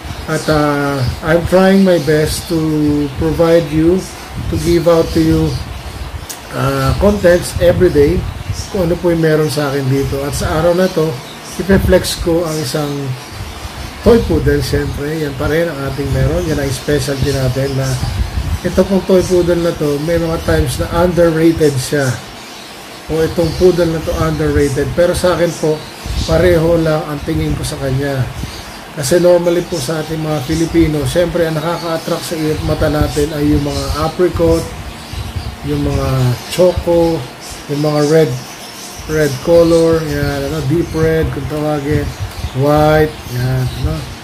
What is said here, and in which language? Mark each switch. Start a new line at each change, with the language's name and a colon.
English: At I'm trying my best to provide you, to give out to you contents every day
Filipino: kung ano po yung meron sa akin dito. At sa araw na to, ipe-flex ko ang isang toy poodle, syempre. Yan pa rin ang ating meron. Yan ang specialty natin na ito pong toy poodle na to, may mga times na underrated siya. O itong poodle na to underrated. Pero sa akin po, pareho lang ang tingin ko sa kanya. Kasi normally po sa ating mga Filipino, syempre ang nakaka-attract sa mata natin ay yung mga apricot, yung mga choco, yung mga red color, yan, ano, deep red kung tawagin, white, yan, ano.